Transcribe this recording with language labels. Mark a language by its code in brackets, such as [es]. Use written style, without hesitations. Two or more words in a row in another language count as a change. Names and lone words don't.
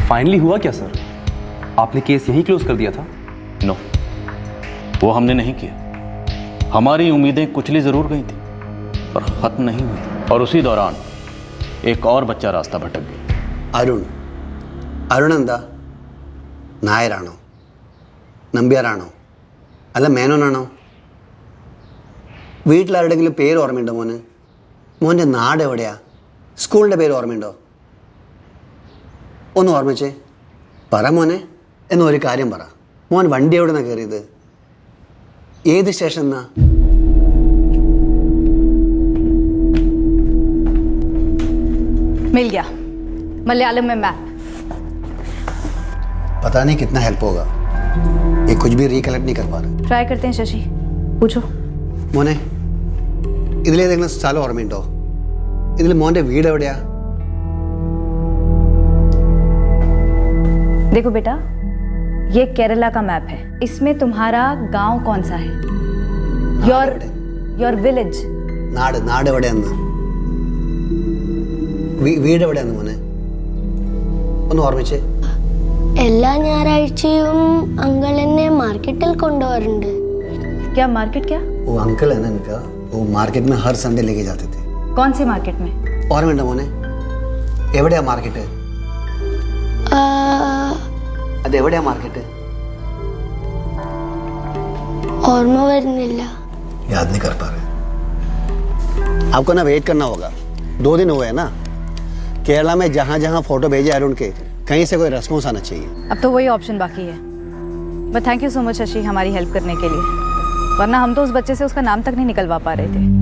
[hi] फाइनली हुआ क्या सर? आपने केस यहीं क्लोज कर दिया था? नो, वो हमने नहीं किया। हमारी उम्मीदें कुचली जरूर गई थी पर खत्म नहीं हुई, और उसी दौरान एक और बच्चा रास्ता भटक गया। [ml] अरुण എന്താ നായരാണോ നമ്പ്യാരാണോ അല്ല മേനോനാണോ? വീട്ടിലാരുടെങ്കിലും പേര് ഓർമ്മയുണ്ടോ മോന്? മോൻ്റെ നാട് എവിടെയാ? സ്കൂളിൻ്റെ പേര് ഓർമ്മയുണ്ടോ? ഒന്ന് ഓർമ്മിച്ചേ, പറ മോനെ. എന്നൊരു കാര്യം പറ, മോൻ വണ്ടി എവിടെ നിന്നാണ് കയറിയത്? ഏത് സ്റ്റേഷൻ എന്നാ? [hi] मिल गया, मलयालम में मैप। पता नहीं कितना हेल्प होगा, ये कुछ भी रिकलेक्ट नहीं कर पा रहे। ट्राई करते हैं शशि, पूछो। [ml] മോനെ, ഇതിലേതെങ്കിലും സ്ഥലം ഓർമ്മയുണ്ടോ? ഇതിൽ മോൻ്റെ വീട് എവിടെയാ? [hi] देखो बेटा, ये केरला का मैप है। इसमें तुम्हारा गांव कौन सा है? [en] your village. [ml] നാട് എവിടെയാന്ന്? വീട് എവിടെയാന്ന് മോനെ? ഒന്ന് ഓർമ്മിച്ചേ. എല്ലാ ഞായറാഴ്ചയും അങ്കിൾ എന്നെ മാർക്കറ്റിൽ കൊണ്ടുപോകാറുണ്ട്. [hi] क्या मार्केट? क्या? वो अंकल है ना इनका, वो मार्केट में हर संडे लेके जाते थे। कौन सी मार्केट में? [ml] ഓർമ്മയുണ്ടോ മോനെ? എവിടെയാ മാർക്കറ്റ്? അതെവിടെയാ മാർക്കറ്റ്? ഓർമ്മ വരുന്നില്ല. [hi] याद नहीं कर पा रहे। आपको ना वेट करना होगा, 2 दिन हुए हैं ना। केरला में जहाँ जहाँ फोटो भेजे अरुण के, कहीं से कोई रेस्पॉन्स आना चाहिए। अब तो वही ऑप्शन बाकी है। [en] but thank you so much [hi] शशि हमारी हेल्प करने के लिए, वरना हम तो उस बच्चे से उसका नाम तक नहीं निकलवा पा रहे थे।